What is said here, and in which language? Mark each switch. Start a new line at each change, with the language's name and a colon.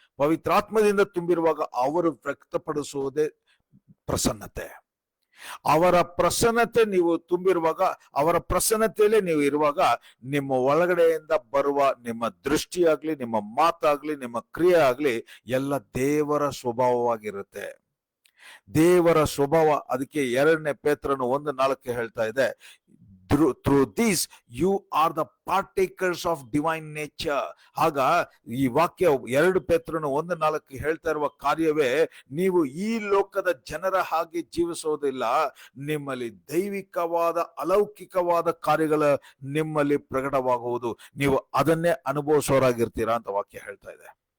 Kannada: ಪವಿತ್ರಾತ್ಮದಿಂದ ತುಂಬಿರುವಾಗ ಅವರು ವ್ಯಕ್ತಪಡಿಸುವುದೇ ಪ್ರಸನ್ನತೆ. ಅವರ ಪ್ರಸನ್ನತೆ ನೀವು ತುಂಬಿರುವಾಗ, ಅವರ ಪ್ರಸನ್ನತೆಯಲ್ಲೇ ನೀವು ಇರುವಾಗ ನಿಮ್ಮ ಒಳಗಡೆಯಿಂದ ಬರುವ ನಿಮ್ಮ ದೃಷ್ಟಿಯಾಗ್ಲಿ, ನಿಮ್ಮ ಮಾತಾಗ್ಲಿ, ನಿಮ್ಮ ಕ್ರಿಯೆ ಆಗ್ಲಿ ಎಲ್ಲ ದೇವರ ಸ್ವಭಾವವಾಗಿರುತ್ತೆ. ದೇವರ ಸ್ವಭಾವ. ಅದಕ್ಕೆ 2ನೇ ಪೇತ್ರನು 1:4 ಹೇಳ್ತಾ ಇದೆ,
English: through this you are the partakers of divine nature.
Kannada: ಆಗ ಈ ವಾಕ್ಯ 2 ಪೇತ್ರನು 1:4 ಹೇಳ್ತಾ ಇರುವ ಕಾರ್ಯವೇ, ನೀವು ಈ ಲೋಕದ ಜನರ ಹಾಗೆ ಜೀವಿಸೋದಿಲ್ಲ, ನಿಮ್ಮಲ್ಲಿ ದೈವಿಕವಾದ ಅಲೌಕಿಕವಾದ ಕಾರ್ಯಗಳ ನಿಮ್ಮಲ್ಲಿ ಪ್ರಕಟವಾಗುವುದು, ನೀವು ಅದನ್ನೇ ಅನುಭವಿಸೋರಾಗಿರ್ತೀರಾ ಅಂತ ವಾಕ್ಯ ಹೇಳ್ತಾ ಇದೆ.